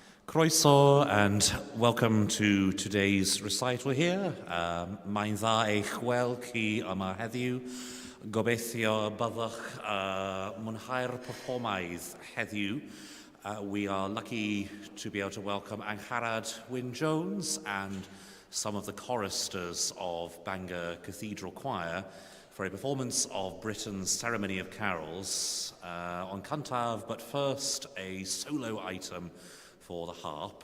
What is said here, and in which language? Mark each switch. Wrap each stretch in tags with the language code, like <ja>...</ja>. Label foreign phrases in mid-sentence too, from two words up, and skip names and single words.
<en>Croeso and welcome to today's recital here.</en> <cy>Mae'n dda eich gweld chi yma heddiw. Gobeithio byddwch mwynhau'r perfformaidd heddiw.</cy> <en>We are lucky to be able to welcome Angharad Wyn-Jones and some of the choristers of Bangor Cathedral Choir for a performance of Britain's Ceremony of Carols on Cyntaf, but first a solo item for the harp.</en>